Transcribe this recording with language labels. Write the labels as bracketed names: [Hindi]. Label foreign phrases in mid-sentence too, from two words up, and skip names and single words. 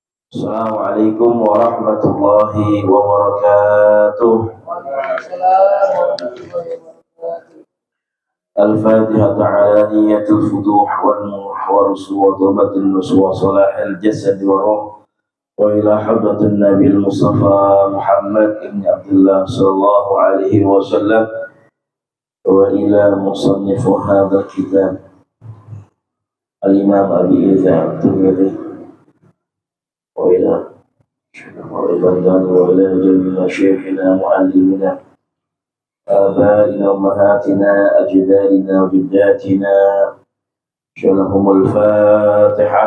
[Arabic] السلام عليكم ورحمة الله وبركاته. الفاتحة على نية الفتوح والنوح والرسوخ والتوبة النصوح وصلاح الجسد والروح وإلى حضرة النبي مصطفى محمد بن عبد الله صلى الله عليه وسلم وإلى مصنف هذا الكتاب الإمام أبي عيسى الترمذي وإلى وإلى جميع شيخنا معلمنا آبائنا أمهاتنا أجدادنا وجداتنا شلهم الفاتحة.